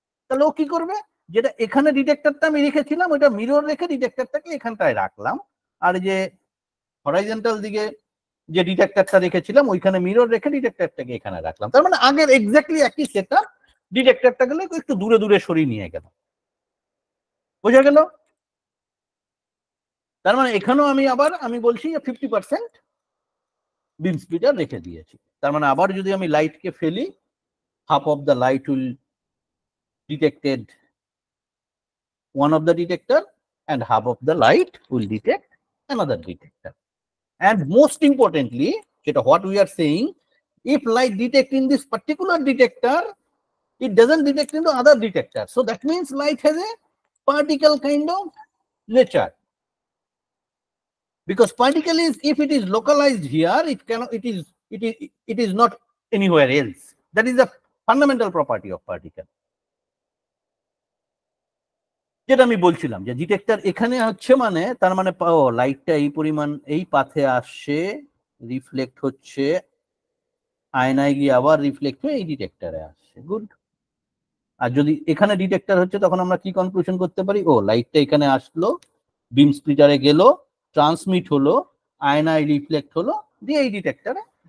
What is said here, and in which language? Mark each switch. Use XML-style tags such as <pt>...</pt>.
<bn>তাহলে ও কি করবে, যেটা এখানে ডিটেক্টরটা আমি রেখেছিলাম ওইটা মিরর রেখে ডিটেক্টরটাকে এখানটায় রাখলাম, আর যে হরাইজন্টাল দিকে যে ডিটেক্টরটা রেখেছিলাম ওইখানে মিরর রেখে ডিটেক্টরটাকে এখানে রাখলাম। তার মানে আগের এক্স্যাক্টলি একই সেটআপ, ডিটেক্টরটা গেলে একটু দূরে দূরে সরিয়ে নিয়ে গেল। বোঝা গেল? তার মানে এখানেও আমি বলছি যে 50% বিম স্প্লিটার রেখে দিয়েছি। তার মানে আবার যদি আমি লাইটকে ফেলি,</bn> <en>half of the light will detected one of the detector and half of the light will detect another detector. And most importantly, what we are saying, if light detect in this particular detector, it doesn't detect into other detector. So that means light has a particle kind of nature. because particle is, if it is localized here, it cannot, it is not anywhere else. That is the fundamental property of particle.</en> <bn>যেটা আমি বলছিলাম যে detector এখানে হচ্ছে, মানে তার মানে লাইটটা এই পরিমাণ এই পাথে আসছে, রিফ্লেক্ট হচ্ছে, আয়নায় গিয়ে আবার রিফ্লেক্ট হয়ে এই ডিটেক্টরে আসছে। গুড। আর যদি এখানে ডিটেক্টর হচ্ছে তখন আমরা কি কনক্লুশন করতে পারি? ও, লাইটটা এখানে আসলো, বিম স্প্লিটারে গেল, ট্রান্সমিট হলো, আয়নায় রিফ্লেক্ট হলো, দিয়ে এই ডিটেক্টরে।</bn>